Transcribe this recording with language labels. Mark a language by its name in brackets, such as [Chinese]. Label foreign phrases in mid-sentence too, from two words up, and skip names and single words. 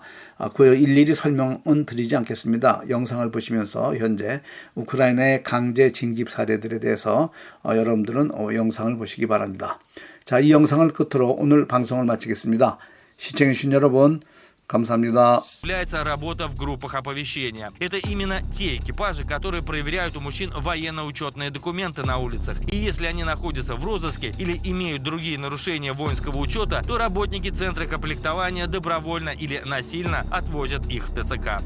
[Korean] 그 일일이 설명은 드리지 않겠습니다. 영상을 보시면서 현재 우크라이나의 강제 징집 사례들에 대해서 여러분들은 영상을 보시기 바랍니다. 자, 이 영상을 끝으로 오늘 방송을 마치겠습니다. 시청해주신 여러분, 감사합니다. [Russian] Является работа в группах оповещения. Это именно те экипажи, которые проверяют у мужчин военно-учетные документы на улицах. И если они находятся в розыске или имеют другие нарушения воинского учета, то работники центра комплектования добровольно или насильно отвозят их в ТЦК.